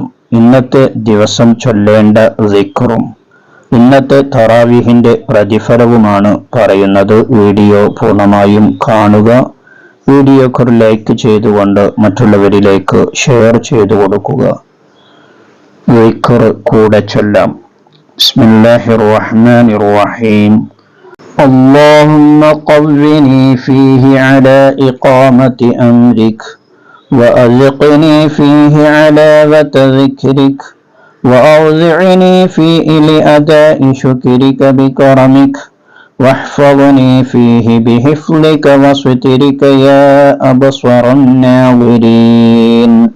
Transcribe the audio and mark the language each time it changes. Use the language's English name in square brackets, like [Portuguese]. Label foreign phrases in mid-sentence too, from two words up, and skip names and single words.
[Malayalam] ഇന്നത്തെ ദിവസം ചൊല്ലേണ്ട ദിക്റും ഇന്നത്തെ തറാവീഹിന്റെ പ്രതിഫലവുമാണ് പറയുന്നത്. വീഡിയോ പൂർണ്ണമായും കാണുക. വീഡിയോക്ക് ഒരു ലൈക്ക് ചെയ്തുകൊണ്ട് മറ്റുള്ളവരിലേക്ക് ഷെയർ ചെയ്തു കൊടുക്കുക. ദിക്ർ കൂടെ ചൊല്ലാം. [Arabic] بسم الله الرحمن الرحيم. اللهم قوّني فيه على إقامة أمرك وأذقني فيه علاوة ذكرك وأوزعني فيه لأداء شكرك بكرمك واحفظني فيه بحفظك وسترك يا أبصر الناظرين.